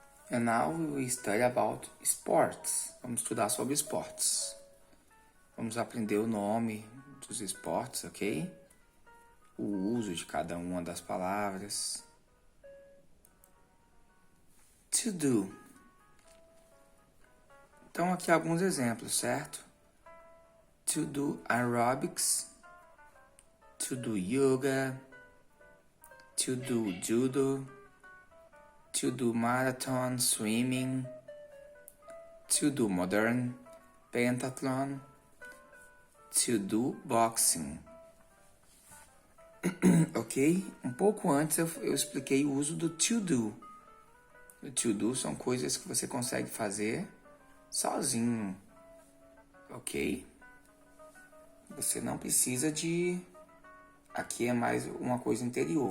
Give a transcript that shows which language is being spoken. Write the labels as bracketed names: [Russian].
[English] And now we will study about sports. [Portuguese] Vamos estudar sobre esportes. Vamos aprender o nome dos esportes, ok? O uso de cada uma das palavras. [English] To do. [Portuguese] Então aqui alguns exemplos, certo? [English] To do aerobics, to do yoga, to do judo, to do marathon swimming, to do modern pentathlon, to do boxing. Ok? [Portuguese] Um pouco antes eu expliquei o uso do to do. O to do são coisas que você consegue fazer sozinho. Ok? Você não precisa de... Aqui é mais uma coisa interior.